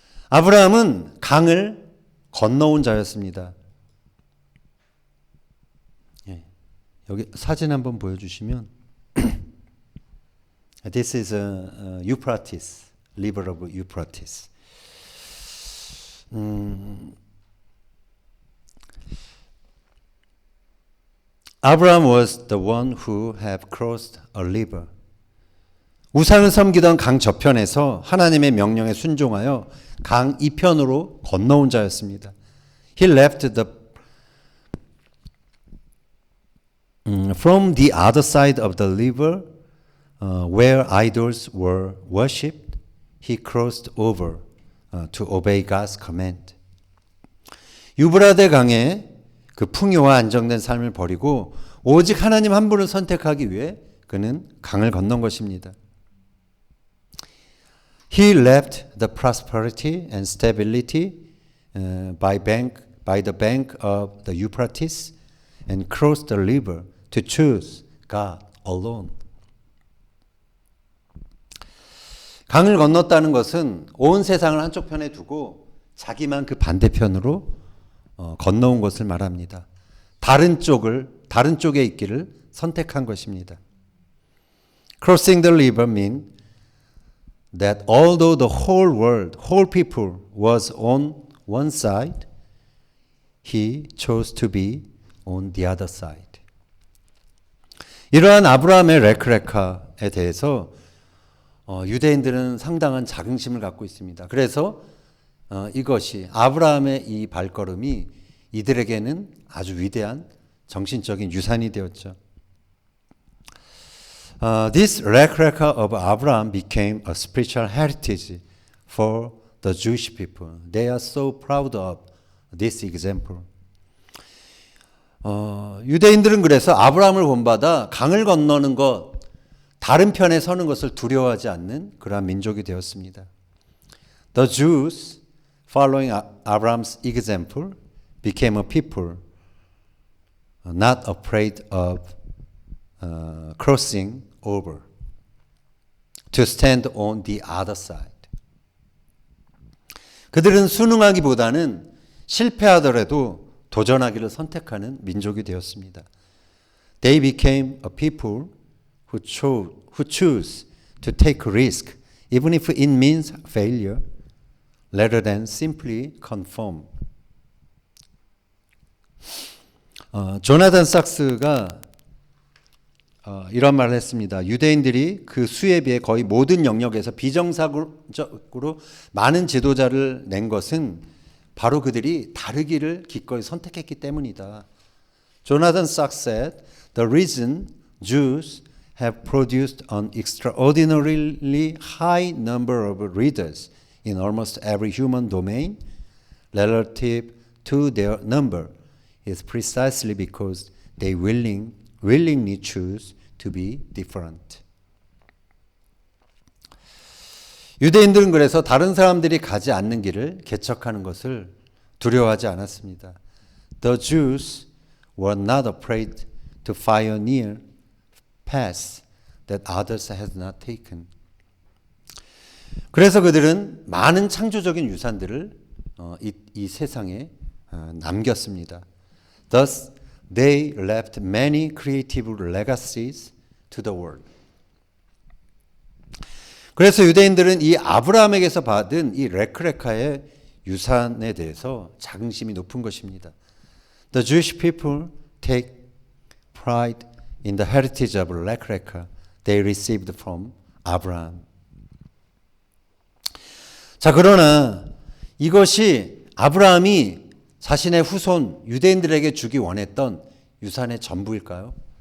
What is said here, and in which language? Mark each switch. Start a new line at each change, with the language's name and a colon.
Korean: 아브라함은 강을 건너온 자였습니다. 예, 여기 사진 한번 보여주시면
English: This is Euphrates, river of Euphrates. Abraham was the one who had crossed a river.
Korean: 우상을 섬기던 강 저편에서 하나님의 명령에 순종하여 강 이편으로 건너온 자였습니다.
English: He left from the other side of the river where idols were worshipped. He crossed over to obey God's command.
Korean: 유브라데 강에 그 풍요와 안정된 삶을 버리고 오직 하나님 한 분을 선택하기 위해 그는 강을 건넌 것입니다.
English: He left the prosperity and stability by the bank of the Euphrates and crossed the river to choose God alone.
Korean: 강을 건넜다는 것은 온 세상을 한쪽 편에 두고 자기만 그 반대편으로 건너온 것을 말합니다. 다른 쪽에 있기를 선택한 것입니다.
English: Crossing the river means that although the whole world, whole people was on one side, he chose to be on the other side.
Korean: 이러한 아브라함의 레크레카에 대해서 유대인들은 상당한 자긍심을 갖고 있습니다. 그래서 이것이 아브라함의 이 발걸음이 이들에게는 아주 위대한 정신적인 유산이 되었죠.
English: This record of Abraham became a spiritual heritage for the Jewish people. They are so proud of this example.
Korean: 유대인들은 그래서 아브라함을 본받아 강을 건너는 것, 다른 편에 서는 것을 두려워하지 않는 그러한 민족이 되었습니다.
English: The Jews, following Abraham's example, became a people not afraid of crossing over to stand on the other side.
Korean: 그들은 순응하기보다는 실패하더라도 도전하기를 선택하는 민족이 되었습니다.
English: They became a people who choose to take risk, even if it means failure, rather than simply conform.
Korean: 조나단 sak스가 이런 말을 했습니다. 유대인들이 그 수에 비해 거의 모든 영역에서 비정상적으로 많은 지도자를 낸 것은 바로 그들이 다르기를 기꺼이 선택했기 때문이다.
English: 조나단 sak스 said, the reason Jews have produced an extraordinarily high number of readers in almost every human domain relative to their number is precisely because they willingly choose to be different.
Korean: 유대인들은 그래서 다른 사람들이 가지 않는 길을 개척하는 것을 두려워하지 않았습니다.
English: The Jews were not afraid to pioneer paths that others had not taken.
Korean: 그래서 그들은 많은 창조적인 유산들을 이 세상에 남겼습니다.
English: Thus, they left many creative legacies to the world.
Korean: 그래서 유대인들은 이 아브라함에게서 받은 이 레크레카의 유산에 대해서 자긍심이 높은 것입니다.
English: The Jewish people take pride in the heritage of 레크레카 they received from Abraham.
Korean: 자, 그러나 이것이 아브라함이 자신의 후손 유대인들에게 주기 원했던 유산의 전부일까요?